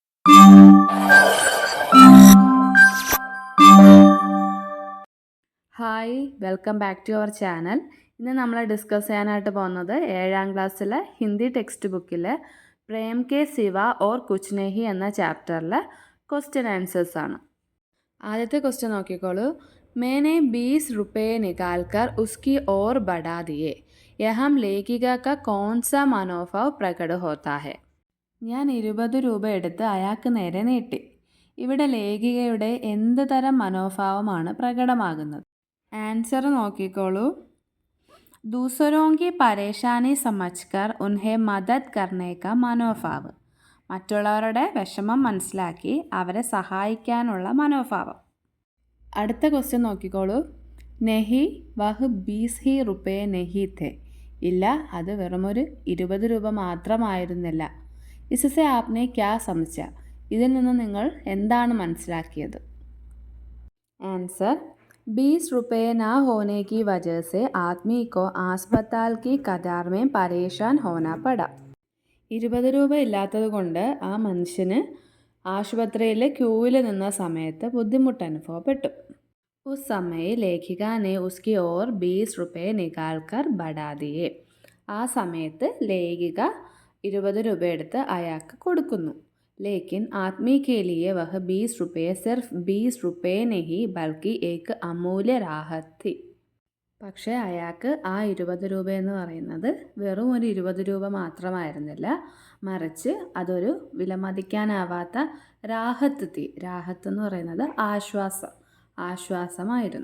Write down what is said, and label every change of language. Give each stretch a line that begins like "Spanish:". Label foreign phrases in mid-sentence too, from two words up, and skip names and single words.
English: Hi, welcome back to our channel.
Malayalam: ഇന്ന് നമ്മൾ ഡിസ്കസ് ചെയ്യാനായിട്ട് പോകുന്നത് 7ാം ക്ലാസ്സിലെ ഹിന്ദി ടെക്സ്റ്റ് ബുക്കിലെ പ്രേം കെ സിവ ഓർ കുച്ച് നെഹി എന്ന ചാപ്റ്ററിലെ
English: question answers
Malayalam: ആണ്. ആദ്യത്തെ ക്വസ്റ്റ്യൻ നോക്കിക്കോളൂ.
Hindi: मैंने 20 रुपये निकाल कर उसकी ओर बढ़ा दिए, यह लेखिका का कौन सा मनोभाव प्रकट होता है?
Malayalam: ഞാൻ 20 രൂപ എടുത്ത് അയാൾക്ക് നേരെ നീട്ടി. ഇവിടെ ലേഖികയുടെ എന്ത് തരം മനോഭാവമാണ് പ്രകടമാകുന്നത്? ആൻസർ നോക്കിക്കോളൂ.
Hindi: दूसरों की परेशानी समझकर उन्हें मदद करने का മനോഭാവ്.
Malayalam: മറ്റുള്ളവരുടെ വിഷമം മനസ്സിലാക്കി അവരെ സഹായിക്കാനുള്ള മനോഭാവം. അടുത്ത ക്വസ്റ്റ്യൻ നോക്കിക്കോളൂ.
Hindi: नहीं वह 20 रुपये नहीं थे.
Malayalam: ഇല്ല, അത് വെറുമൊരു 20 രൂപ മാത്രമായിരുന്നില്ല.
Hindi: इससे आपने क्या समस्या?
Malayalam: ഇതിൽ നിന്ന് നിങ്ങൾ എന്താണ് മനസ്സിലാക്കിയത്?
Hindi: ആൻസർ 20 रुपये ना होने की वजह से आदमी को अस्पताल की कतार में परेशान होना पड़ा.
Malayalam: 20 രൂപ ഇല്ലാത്തത് കൊണ്ട് ആ മനുഷ്യന് ആശുപത്രിയിലെ ക്യൂവിൽ നിന്ന സമയത്ത് ബുദ്ധിമുട്ട് അനുഭവപ്പെട്ടു.
Hindi: उस समय लेखिका ने उसकी ओर 20 रुपये निकाल कर बढ़ा दिए.
Malayalam: ആ സമയത്ത് ലേഖിക 20 രൂപ എടുത്ത് അയാൾക്ക് കൊടുക്കുന്നു.
Hindi: लेकिन आदमी के लिए वह 20 रुपये सिर्फ 20 रुपये नहीं बल्कि एक अमूल्य राहत थी.
Malayalam: പക്ഷേ അയാൾക്ക് ആ 20 രൂപ എന്ന് പറയുന്നത് വെറും ഒരു 20 രൂപ മാത്രമായിരുന്നില്ല, മറിച്ച് അതൊരു വിലമതിക്കാനാവാത്ത
Hindi: राहत थी.
Malayalam: രാഹത്ത് എന്ന് പറയുന്നത് ആശ്വാസമായിരുന്നു.